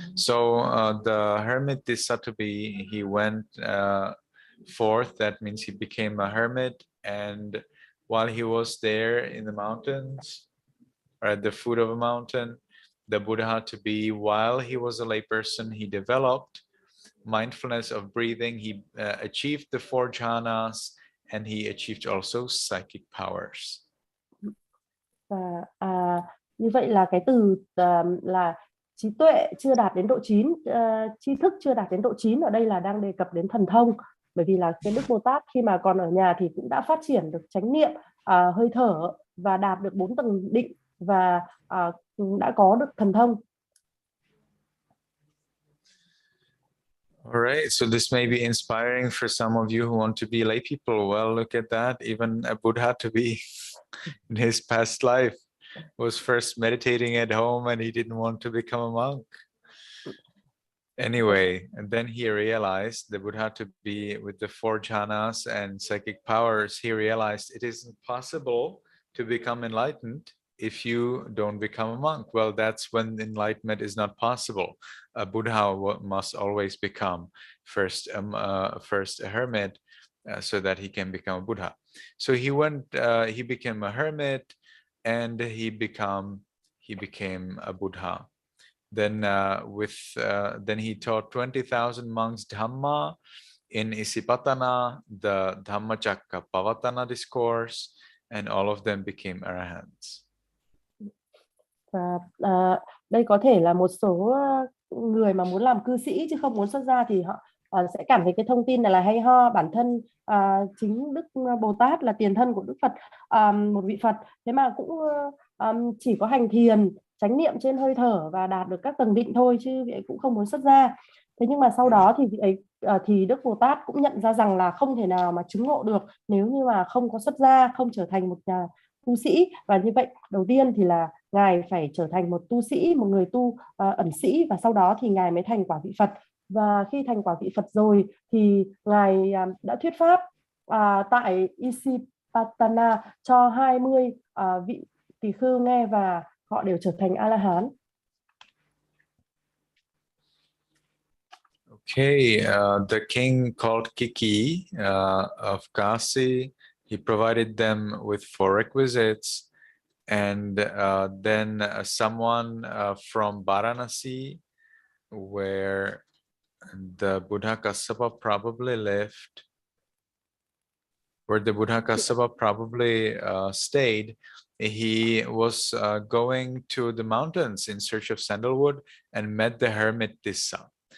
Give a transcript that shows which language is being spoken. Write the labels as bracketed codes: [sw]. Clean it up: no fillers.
[en] So the hermit Tissa to be, he went forth, that means he became a hermit, and while he was there in the mountains, or at the foot of a mountain, the Buddha to be, while he was a layperson, he developed mindfulness of breathing, he achieved the 4 jhanas, and he achieved also psychic powers. [vi] Và như vậy là cái từ là trí tuệ chưa đạt đến độ 9, tri thức chưa đạt đến độ 9 ở đây là đang đề cập đến thần thông, bởi vì là cái Đức Bồ Tát khi mà còn ở nhà thì cũng đã phát triển được chánh niệm, hơi thở và đạt được 4 tầng định và đã có được thần thông. [en] All right, so this may be inspiring for some of you who want to be lay people. Well, look at that. Even a Buddha to be in his past life was first meditating at home and he didn't want to become a monk. Anyway, and then he realized, the Buddha to be with the 4 jhanas and psychic powers, he realized it isn't possible to become enlightened if you don't become a monk. Well, that's when enlightenment is not possible. A Buddha must always become first a hermit so that he can become a Buddha. So he became a hermit and he became a Buddha. Then then he taught 20,000 monks Dhamma in Isipatana, the Dhammacakkappavattana discourse, and all of them became Arahants. [vi] Và đây có thể là một số người mà muốn làm cư sĩ chứ không muốn xuất gia thì họ sẽ cảm thấy cái thông tin này là hay ho. Bản thân chính Đức Bồ Tát là tiền thân của Đức Phật, một vị Phật, thế mà cũng chỉ có hành thiền, chánh niệm trên hơi thở và đạt được các tầng định thôi, chứ vị ấy cũng không muốn xuất gia. Thế nhưng mà sau đó thì vị ấy thì Đức Bồ Tát cũng nhận ra rằng là không thể nào mà chứng ngộ được nếu như mà không có xuất gia, không trở thành một tu sĩ. Và như vậy đầu tiên thì là ngài phải trở thành một tu sĩ, một người tu ẩn sĩ, và sau đó thì ngài mới thành quả vị Phật. Và khi thành quả vị Phật rồi thì ngài đã thuyết pháp tại Isipatana cho 20 vị tỳ khưu nghe, và họ đều trở thành A-la-hán. [en] Okay, the king called Kiki of Kasi, he provided them with 4 requisites, and then someone from Varanasi, where the Buddha Kassapa probably lived, where the Buddha Kassapa probably stayed, he was going to the mountains in search of sandalwood and met the hermit Tissa.